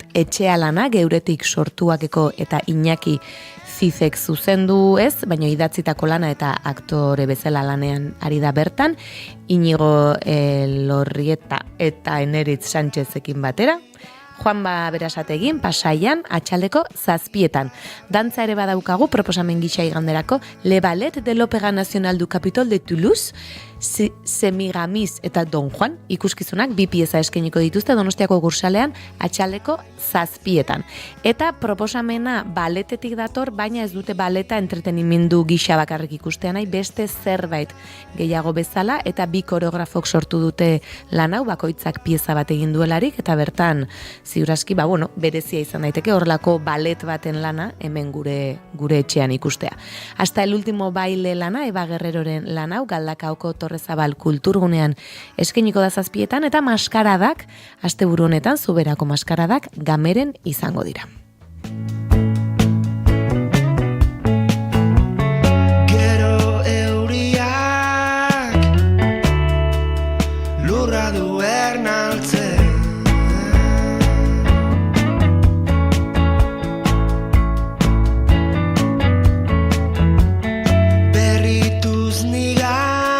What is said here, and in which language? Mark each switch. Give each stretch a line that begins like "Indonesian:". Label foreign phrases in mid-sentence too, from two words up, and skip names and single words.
Basque: Etxea lana geuretik sortuakeko eta Iñaki Zizek zuzendu ez, baina idatzitako lana eta aktore bezala lanean ari da bertan, Inigo Lorrieta eta Eneritz Sánchezekin batera, Juanba Berasategin Pasaian atxaldeko 7:00. Dantza ere badaukagu proposamen gisa iganderako Le Ballet de l'Opéra National du Capitole de Toulouse, Semiramis eta Don Juan ikuskizunak 2 pieza eskainiko dituzte Donostiako Gursalean atxaldeko 7:00. Eta proposamena baletetik dator, baina ez dute baleta entretenimendu gisa bakarrik ikustean nahi, beste zerbait gehiago bezala, eta 2 koreografok sortu dute lan hau, bakoitzak pieza bat egin duelarik, eta bertan ziurazki, berezia izan daiteke horrelako balet baten lana hemen gure etxean ikustea. Hasta el último baile lana, Eba Guerreroren lan hau, Galdakaoko Torrezabal kulturgunean eskainiko da 7:00 eta maskaradak, asteburu honetan Zuberako maskaradak Gameren izango dira. Gero euriak lurra du ernaltzen, berrituz nigan.